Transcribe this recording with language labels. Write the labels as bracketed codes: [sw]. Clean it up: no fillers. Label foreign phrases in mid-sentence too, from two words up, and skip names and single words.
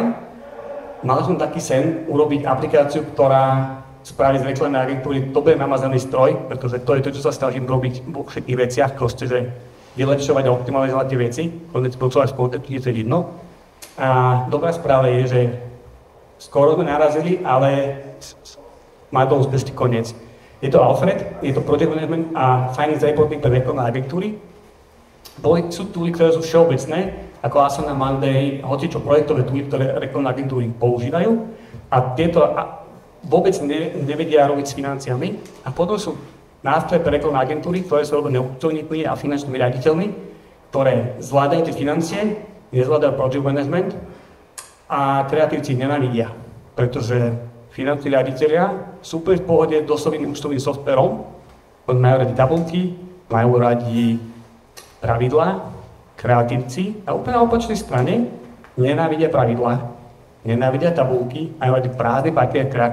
[sk] Mal som taký sen urobiť aplikáciu, ktorá spraví z reklamnej agentúry dobre namazaný stroj, pretože to je to, čo sa snažím robiť vo všetkých veciach, proste, že vylepšovať a optimalizovať tie veci, konec pracovať v Contentíne, to je jedno. A dobrá správa je, že skoro sme narazili, ale má to úspešný koniec. Je to Alfred, je to [en] project management [sk] a [en] finance reporting [sk] pre reklamné agentúry. Sú túly, ktoré sú všeobecné, ako Asana, Monday, hocičo projektové túly, ktoré reklamné agentúry používajú. A tieto vôbec nevedia robiť s financiami. A potom sú nástroje pre reklamné agentúry, ktoré sú robené účtovníkmi a finančnými riaditeľmi, ktoré zvládajú tie financie, nezvládajú [en] project management [sk] a kreatívci nenávidia, pretože finanční riaditeľia sú v pohode doslovným účtovným softverom, majú radi tabulky, majú radi pravidlá, kreatívci a úplne na opačnej strane nenávidia pravidlá, nenávidia tabulky, majú radi prázdne papier kreativitu.